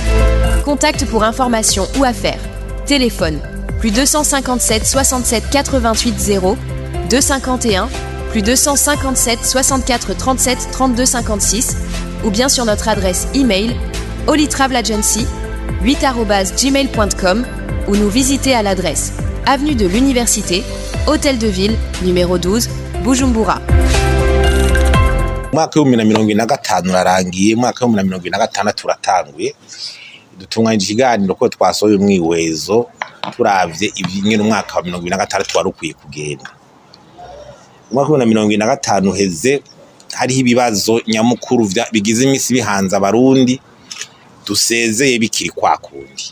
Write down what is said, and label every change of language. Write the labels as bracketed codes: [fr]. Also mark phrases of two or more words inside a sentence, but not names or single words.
[fr] Contact pour informations ou affaires. Téléphone plus 257 67 88 0 251 plus 257 64 37 32 56 ou bien sur notre adresse email olitravel-agency8@gmail.com ou nous visiter à l'adresse Avenue de l'Université, Hôtel de Ville, numéro 12, Bujumbura. [rn] Mwaka w'2025 urarangiye, mwaka w'2026 turatanguye. Dutunganya ikiganiro ko twasohoye umwiwezo turavye ivyingene umwaka wa 2026 wari ukwiye kugenda. Umwaka wa 2025 heze hariho ibibazo nyamukuru bigize imisi bihanze abarundi dusezeye bikiri kwakundi.